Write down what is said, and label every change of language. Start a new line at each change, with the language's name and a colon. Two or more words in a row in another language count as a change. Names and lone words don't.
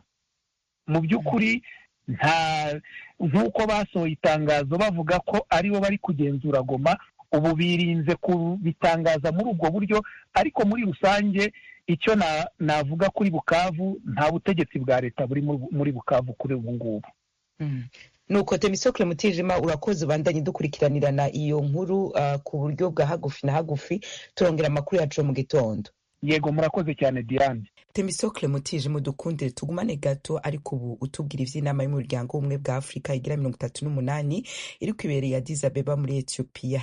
Kinyarwanda: Mu by'ukuri nk'uko basohoye itangazo bavuga ko aribo bari kugenzura Goma, ubu birinze kubitangaza muri ubwo buryo. Ariko muri rusange icyo navuga kuri Bukavu, nta butegetsi bwa leta buri muri Bukavu kuri ubu ngubu. Nuko Themistocle Mutijima, urakoze.
Rundi: Bandanye dukurikiranirana iyo nkuru ku buryo bwa hagufi na hagufi, turongera amakuru yacu mu gitondo.
Kinyarwanda: Yego, murakoze cyane Diane.
Rundi: Temistocle Mutije mudukundire tugumane gato ariko ubu utubwira ivy'inama y'umuryango w'ubumwe bwa Afrika igira 38 iri kwibereye Addis Abeba muri Ethiopia.